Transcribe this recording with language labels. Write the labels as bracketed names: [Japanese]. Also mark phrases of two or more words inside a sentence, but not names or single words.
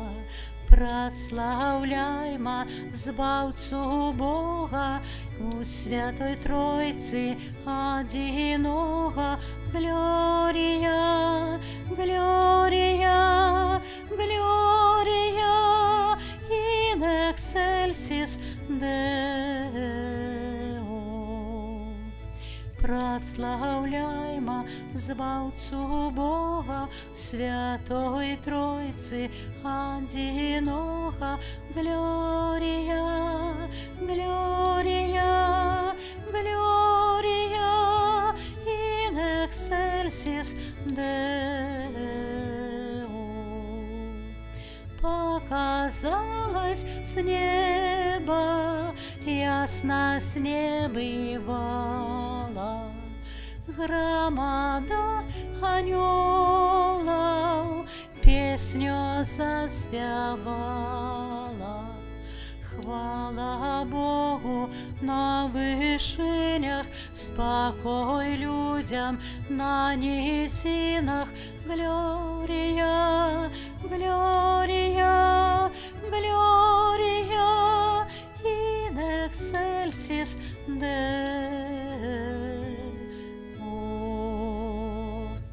[Rusyn] Прославляймо Збавцу Бога у Святой Тройцы одиного. Глория, Глория, Глория [Latin] in excelsis Deo. [Rusyn] Прославляймо Збавцу Бога в Святой Тройцы одиного. Глория, Глория, Глория [Latin] in excelsis Deo. [Rusyn] Показалось с неба, ясно с небывала, громада анёлов песню заспевала. Хвала Богу на вышинях, спокой людям на низинах. Глория, Глория, Глория [Latin] in excelsis Deo.